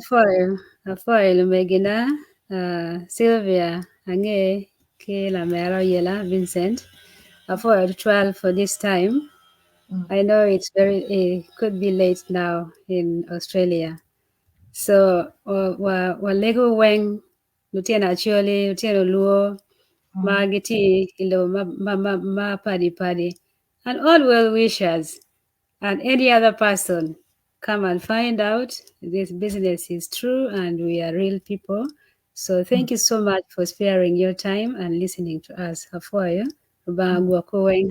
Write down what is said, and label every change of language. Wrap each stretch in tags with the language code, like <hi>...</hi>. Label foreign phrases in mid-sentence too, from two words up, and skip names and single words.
<ach>afoil Megina, Sylvia, Ange, Ke La Mera Yela, Vincent.</ach> <en>Afoil 12 for this time. Mm, I know it could be late now in Australia. So,</en> <ach>wa lego weng, Lutien Acholi, Lutien Luo, mm. Magiti, Ilo,</ach> <en>Paddy, and all well wishers, and any other person. Come and find out this business is true and we are real people. So, thank you so much for sparing your time and listening to us.</en> <ach>Afoyo, Bangwa Koweng.</ach>